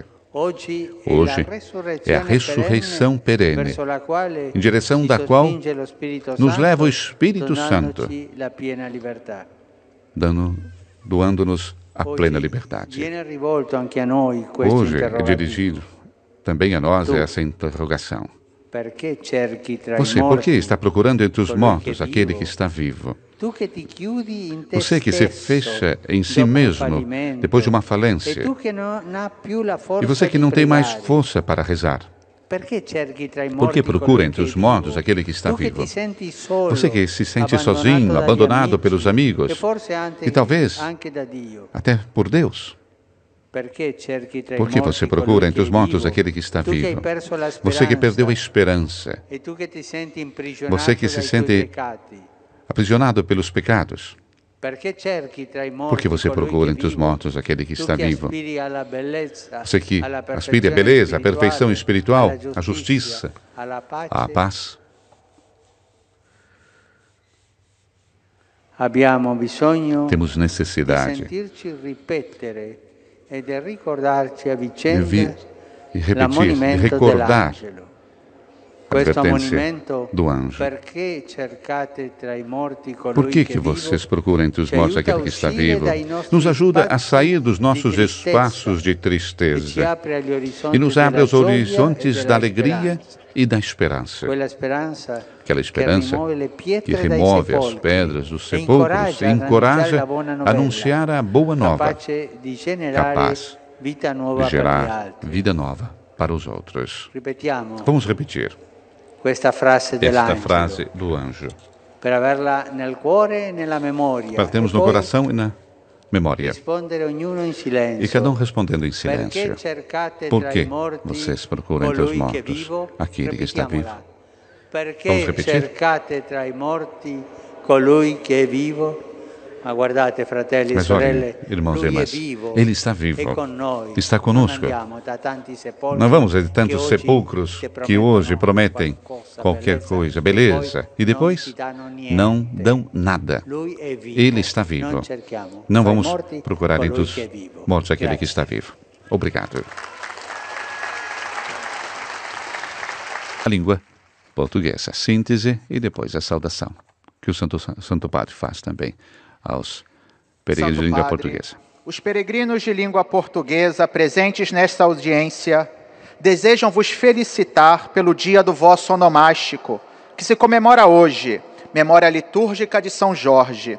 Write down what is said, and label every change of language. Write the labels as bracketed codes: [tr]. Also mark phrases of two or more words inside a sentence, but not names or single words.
[pt] Hoje é a ressurreição perene, em direção da qual nos leva o Espírito Santo, doando-nos a plena liberdade. Hoje é dirigido também a nós essa interrogação. [it] Perché cerchi tra i [pt] Você, por que [it] morti [pt] está procurando entre os [it] colui che [pt] mortos aquele [it] vivo? [pt] que está vivo? [it] Tu che ti chiudi in te [pt] Você que se [it] stesso [pt] fecha em si [it] dopo un [pt] mesmo [it] fallimento, [pt] depois de uma [it] e [pt] falência. [it] tu che non ha più la [pt] E [it] forza [pt] você que [it] di [pt] não tem mais [it] pregare. [pt] força para rezar. [it] Perché cerchi tra i [pt] Por que [it] morti [pt] procura [it] colui [pt] entre [it] che [pt] os [it] vivo? [pt] mortos aquele que está [it] Tu che [pt] vivo? [it] ti senti solo, [pt] Você que se sente [it] abbandonato [pt] sozinho, [it] dagli [pt] abandonado [it] amici, [pt] pelos amigos [it] e forse anche, [pt] e talvez [it] anche da Dio. [pt] até por Deus. [it] Perché cerchi tra i [pt] Por que [it] morti [pt] você [it] colui [pt] procura [it] che [pt] entre os [it] vivo? [pt] mortos aquele que está [it] Tu che hai [pt] vivo? [it] perso la [pt] Você que perdeu a [it] speranza, [pt] esperança, [it] e tu che ti senti imprigionato [pt] você que se [it] dai tuoi [pt] sente [it] peccati. [pt] aprisionado pelos pecados. [it] Perché cerchi tra i morti [pt] Por que você [it] colui [pt] procura [it] che [pt] entre os [it] vivo? [pt] mortos aquele que [it] Tu [pt] está [it] che [pt] vivo? [it] aspiri alla bellezza, [pt] Você que [it] alla [pt] aspira à [it] perfezione [pt] beleza, à perfeição [it] spirituale, [pt] espiritual, [it] alla [pt] à justiça, [it] alla pace. [pt] à paz. [it] Abbiamo bisogno [pt] Temos [it] di [pt] necessidade [it] sentirci ripetere e di ricordarci a [pt] de [it] vicenda [pt] vir e repetir, de [it] l'ammonimento [pt] recordar [it] dell'angelo. [pt] a [it] Questo [pt] advertência [it] ammonimento, [pt] do anjo. [it] perché cercate tra i morti [pt] Por [it] colui [pt] que [it] che [pt] vocês [it] vivo, [pt] procuram entre os [it] ci [pt] mortos [it] aiuta [pt] aquele [it] a [pt] que está [it] uscire [pt] vivo? [it] dai nostri [pt] Nos ajuda a [it] spazi [pt] sair dos [it] di [pt] nossos [it] tristezza [pt] espaços de [it] e ci [pt] tristeza [it] apre agli orizzonti [pt] e nos abre [it] della [pt] aos [it] gioia e [pt] horizontes [it] della [pt] da alegria [it] speranza. [pt] e da esperança. [it] Quella speranza [pt] Aquela esperança [it] che rimuove le [pt] que [it] pietre dai [pt] remove as [it] sepolcri [pt] pedras dos [it] e [pt] sepulcros e encoraja a anunciar a boa nova, [it] capace di generare [pt] capaz [it] vita [pt] de [it] nuova per gli [pt] gerar [it] altri. [pt] vida nova para os outros. [it] Ripetiamo [pt] Vamos repetir [it] questa frase [pt] esta [it] dell'angelo [pt] frase do anjo, [it] per averla nel cuore e nella memoria [pt] para termos [it] e [pt] no [it] poi [pt] coração e na memória. [it] rispondere ognuno in silenzio. [pt] E cada um respondendo em [it] Perché [pt] silêncio. [it] cercate [pt] Por [it] tra [pt] que [it] i morti [pt] vocês procuram entre os [it] colui che [pt] mortos [it] vivo? [pt] aquele que está vivo? [it] Ripetiamola. [pt] Vamos [it] Perché [pt] repetir? [it] cercate tra i morti colui che è vivo? Ma guardate, fratelli e [pt] Mas [it] sorelle, [pt] olhem, irmãos e [it] lui è [pt] irmãs, [it] vivo, [pt] ele está vivo, [it] è con noi. [pt] está conosco. [it] Non andiamo da tanti sepolcri [pt] Não vamos a [it] che [pt] tantos [it] oggi [pt] sepulcros [it] ti [pt] que hoje [it] promettono [pt] prometem qualquer coisa, beleza, e depois não dão nada. [it] Lui è vivo. [pt] Ele está vivo. [it] Non cerchiamo [pt] Não [it] tra i [pt] vamos [it] morti [pt] procurar entre [it] colui [pt] os [it] che è vivo. [pt] mortos aquele que [it] Grazie. [pt] está vivo. Obrigado. A língua portuguesa, síntese e depois a saudação, que o Santo Padre faz também aos peregrinos Santo de língua Padre, portuguesa. os peregrinos de língua portuguesa presentes nesta audiência desejam vos felicitar pelo dia do vosso onomástico, que se comemora hoje, memória litúrgica de São Jorge.